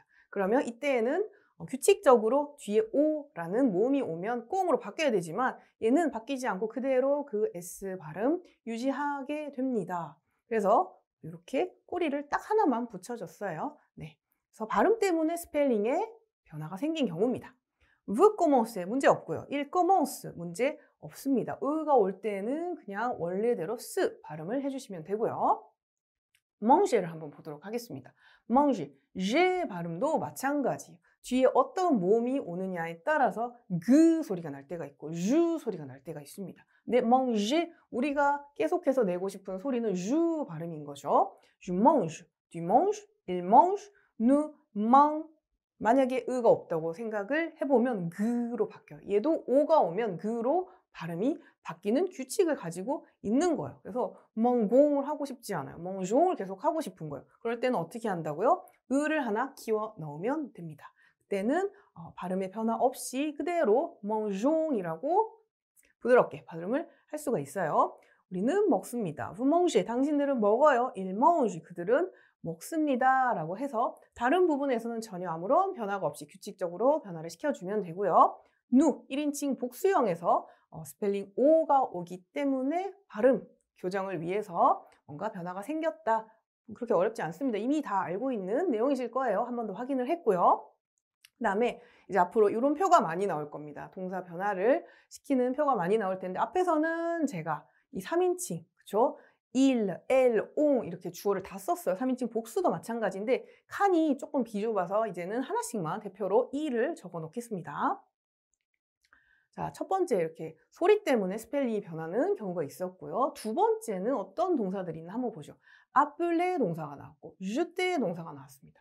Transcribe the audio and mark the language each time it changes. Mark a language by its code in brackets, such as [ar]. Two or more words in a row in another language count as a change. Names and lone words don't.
[ko] 그러면 이때에는 규칙적으로 뒤에 오라는 모음이 오면 꽁으로 바뀌어야 되지만 얘는 바뀌지 않고 그대로 그 S 발음 유지하게 됩니다. 그래서 이렇게 꼬리를 딱 하나만 붙여줬어요. 네. 그래서 발음 때문에 스펠링에 변화가 생긴 경우입니다. [fr] vous commencez [ko] 문제 없고요. [fr] il commence [ko] 문제 없습니다. 의가 올 때는 그냥 원래대로 스 발음을 해주시면 되고요. manger를 한번 보도록 하겠습니다. manger, 제 발음도 마찬가지예요. 뒤에 어떤 모음이 오느냐에 따라서 그 소리가 날 때가 있고 주 소리가 날 때가 있습니다. 근데 manger 우리가 계속해서 내고 싶은 소리는 주 발음인 거죠. [fr] Je mange, tu manges, il mange, nous mang [ko] 만약에 의가 없다고 생각을 해보면 그로 바뀌어요. 얘도 오가 오면 그로 발음이 바뀌는 규칙을 가지고 있는 거예요. 그래서 멍공을 하고 싶지 않아요. 멍종을 계속 하고 싶은 거예요. 그럴 때는 어떻게 한다고요? 의를 하나 키워 넣으면 됩니다. 그때는 발음의 변화 없이 그대로 멍종이라고 부드럽게 발음을 할 수가 있어요. 우리는 먹습니다. [fr] Vous mangez. [ko] 당신들은 먹어요. [fr] Ils mangent. [ko] 그들은 먹습니다. 라고 해서 다른 부분에서는 전혀 아무런 변화가 없이 규칙적으로 변화를 시켜주면 되고요. nous, 1인칭 복수형에서 스펠링 O가 오기 때문에 발음 교정을 위해서 뭔가 변화가 생겼다. 그렇게 어렵지 않습니다. 이미 다 알고 있는 내용이실 거예요. 한 번 더 확인을 했고요. 그 다음에 이제 앞으로 이런 표가 많이 나올 겁니다. 동사 변화를 시키는 표가 많이 나올 텐데 앞에서는 제가 이 3인칭, 그쵸? [fr] il, elle, on [ko] 이렇게 주어를 다 썼어요. 3인칭 복수도 마찬가지인데 칸이 조금 비좁아서 이제는 하나씩만 대표로 il을 적어 놓겠습니다. 자, 첫 번째 이렇게 소리 때문에 스펠링이 변하는 경우가 있었고요. 두 번째는 어떤 동사들이 있나 한번 보죠. appeler 동사가 나왔고 jeter 동사가 나왔습니다.